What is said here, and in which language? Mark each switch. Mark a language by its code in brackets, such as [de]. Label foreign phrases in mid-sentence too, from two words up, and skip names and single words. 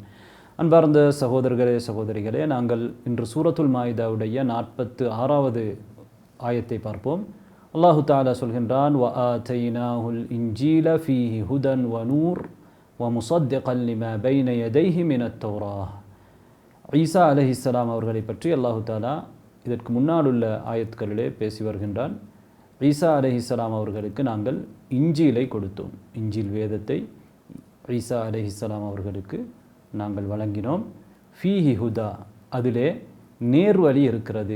[ta] அன்பார்ந்த சகோதரர்களே சகோதரிகளே, நாங்கள் இன்று சூரத்துல் மாயிதாவுடைய 46வது ஆயத்தை பார்ப்போம். அல்லாஹு தஆலா சொல்கின்றான், [ar] وَآتَيْنَاهُ الْإِنْجِيلَ فِيهِ هُدًى وَنُورٌ وَمُصَدِّقًا لِمَا بَيْنَ يَدَيْهِ مِنَ التَّوْرَاةِ. [ta] ஈசா அலைஹிஸ்ஸலாம் அவர்களை பற்றி அல்லாஹு தஆலா இதற்கு முன்னால் உள்ள ஆயத்துக்களிலே பேசி வருகின்றான். ஈசா அலைஹிஸ்ஸலாம் அவர்களுக்கு நாங்கள் இஞ்சிலை கொடுத்தோம். இஞ்சில் வேதத்தை ஈசா அலைஹிஸ்ஸலாம் அவர்களுக்கு நாங்கள் வழங்கினோம். [ar] فيه هدى, [ta] அதிலே நேர்வழி இருக்கிறது.